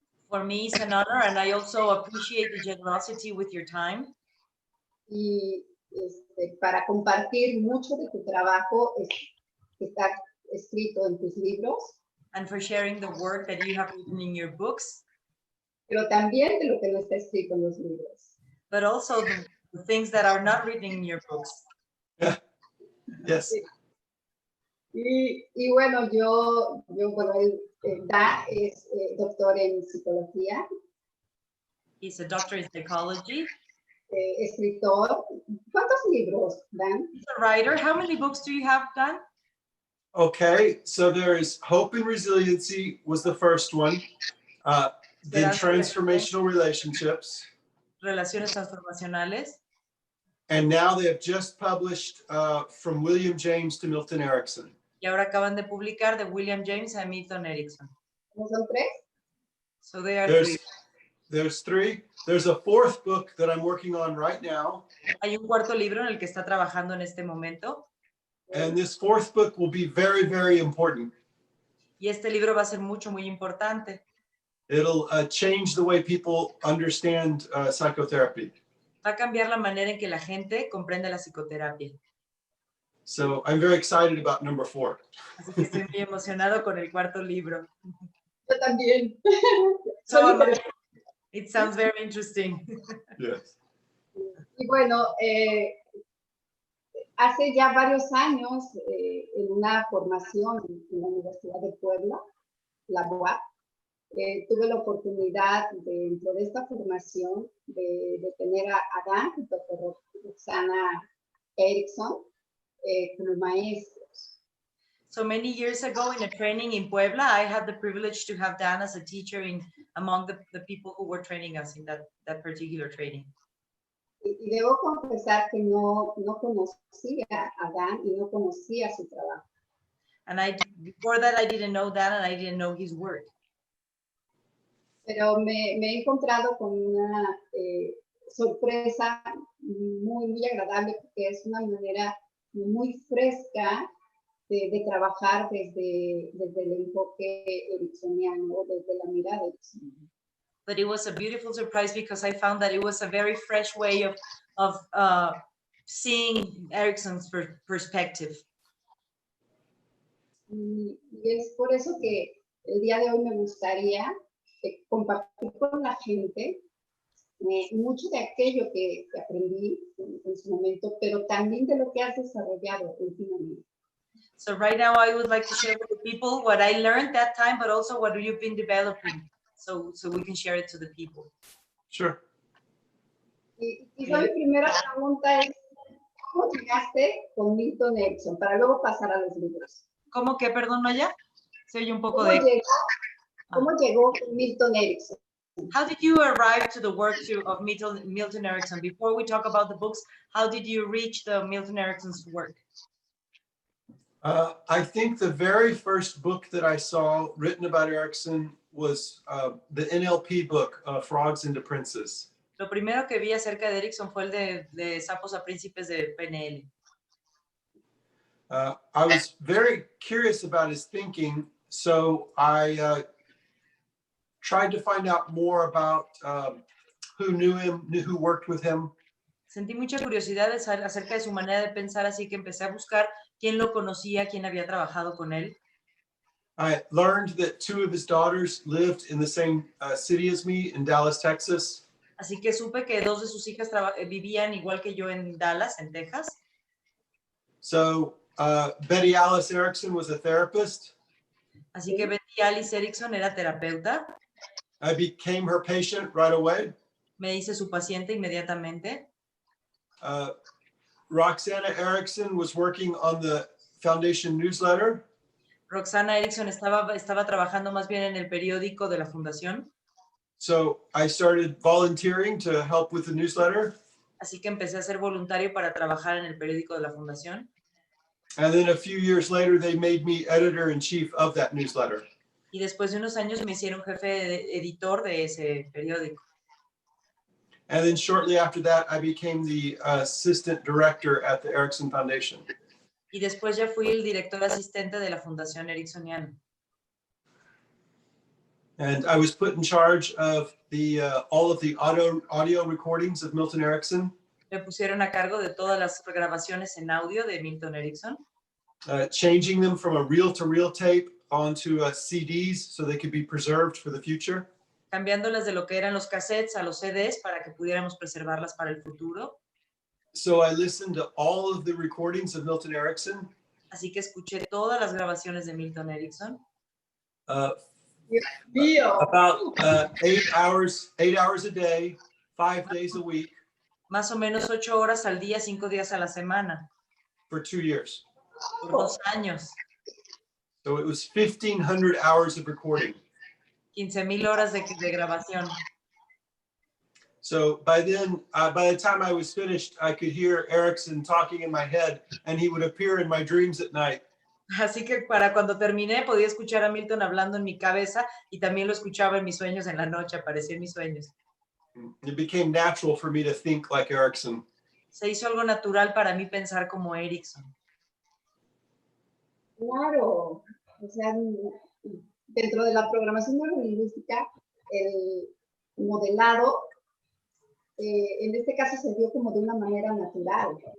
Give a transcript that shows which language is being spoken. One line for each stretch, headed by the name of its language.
English: For me, it's an honor, and I also appreciate the generosity with your time.
Spanish: Y para compartir mucho de tu trabajo que está escrito en tus libros.
English: And for sharing the work that you have written in your books.
Spanish: Pero también de lo que no está escrito en los libros.
English: But also the things that are not written in your books. Yeah. Yes.
Spanish: Y bueno, bueno, él es doctor en psicología.
English: He's a doctor in psychology.
Spanish: Escritor. ¿Cuántos libros, Dan?
English: He's a writer. How many books do you have, Dan? Okay, so there is Hope and Resiliency was the first one. Then Transformational Relationships.
Spanish: Relaciones transformacionales.
English: And now they have just published From William James to Milton Erickson.
Spanish: Y ahora acaban de publicar de William James a Milton Erickson. ¿No son tres?
English: So they are three. There's three. There's a fourth book that I'm working on right now.
Spanish: Hay un cuarto libro en el que está trabajando en este momento.
English: And this fourth book will be very, very important.
Spanish: Y este libro va a ser muy importante.
English: It'll change the way people understand psychotherapy.
Spanish: Va a cambiar la manera en que la gente comprende la psicoterapia.
English: So I'm very excited about number 4.
Spanish: Así que estoy muy emocionado con el cuarto libro. Yo también.
English: So it sounds very interesting. Yes.
Spanish: Y bueno, hace ya varios años, en una formación en la Universidad de Puebla, la UAP, tuve la oportunidad dentro de esta formación de tener a Dan y a Roxana Erickson como maestros.
English: So many years ago in a training in Puebla, I had the privilege to have Dan as a teacher among the people who were training us in that particular training.
Spanish: Y debo confesar que no conocía a Dan y no conocía su trabajo.
English: And before that, I didn't know Dan and I didn't know his work.
Spanish: Pero me he encontrado con una sorpresa muy agradable, porque es una manera muy fresca de trabajar desde el enfoque ericksoniano, desde la mirada ericksoniana.
English: But it was a beautiful surprise because I found that it was a very fresh way of seeing Erickson's perspective.
Spanish: Y es por eso que el día de hoy me gustaría compartir con la gente mucho de aquello que aprendí en su momento, pero también de lo que has desarrollado últimamente.
English: So right now I would like to share with the people what I learned that time, but also what you've been developing, so we can share it to the people. Sure.
Spanish: Y mi primera pregunta es, ¿cómo llegaste con Milton Erickson? Para luego pasar a los libros. ¿Cómo que, perdón, Maya? Se oye un poco ¿Cómo llegó con Milton Erickson?
English: How did you arrive to the work of Milton Erickson? Before we talk about the books, how did you reach the Milton Erickson's work? I think the very first book that I saw written about Erickson was the NLP book, Frogs into Princes.
Spanish: Lo primero que vi acerca de Erickson fue el de Sapos a Príncipes de PNL.
English: I was very curious about his thinking, so I tried to find out more about who knew him, who worked with him.
Spanish: Sentí mucha curiosidad acerca de su manera de pensar, así que empecé a buscar quién lo conocía, quién había trabajado con él.
English: I learned that 2 of his daughters lived in the same city as me in Dallas, Texas.
Spanish: Así que supe que 2 de sus hijas vivían igual que yo en Dallas, en Texas.
English: So Betty Alice Erickson was a therapist.
Spanish: Así que Betty Alice Erickson era terapeuta.
English: I became her patient right away.
Spanish: Me hice su paciente inmediatamente.
English: Roxana Erickson was working on the foundation newsletter.
Spanish: Roxana Erickson estaba trabajando más bien en el periódico de la fundación.
English: So I started volunteering to help with the newsletter.
Spanish: Así que empecé a ser voluntario para trabajar en el periódico de la fundación.
English: And then a few years later, they made me editor-in-chief of that newsletter.
Spanish: Y después de unos años me hicieron jefe editor de ese periódico.
English: And then shortly after that, I became the assistant director at the Erickson Foundation.
Spanish: Y después ya fui el director asistente de la Fundación Ericksoniana.
English: And I was put in charge of all of the audio recordings of Milton Erickson.
Spanish: Me pusieron a cargo de todas las grabaciones en audio de Milton Erickson.
English: Changing them from a reel-to-reel tape onto CDs so they could be preserved for the future.
Spanish: Cambiándolas de lo que eran los cassettes a los CDs para que pudiéramos preservarlas para el futuro.
English: So I listened to all of the recordings of Milton Erickson.
Spanish: Así que escuché todas las grabaciones de Milton Erickson.
English: About 8 hours a day, 5 days a week.
Spanish: Más o menos 8 horas al día, 5 días a la semana.
English: For 2 years.
Spanish: Por 2 años.
English: So it was 1,500 hours of recording.
Spanish: 15,000 horas de grabación.
English: So by then, by the time I was finished, I could hear Erickson talking in my head, and he would appear in my dreams at night.
Spanish: Así que para cuando terminé podía escuchar a Milton hablando en mi cabeza y también lo escuchaba en mis sueños en la noche, aparecía en mis sueños.
English: It became natural for me to think like Erickson.
Spanish: Se hizo algo natural para mí pensar como Erickson. Claro, o sea, dentro de la programación neurolingüística, el modelado, en este caso se dio como de una manera natural.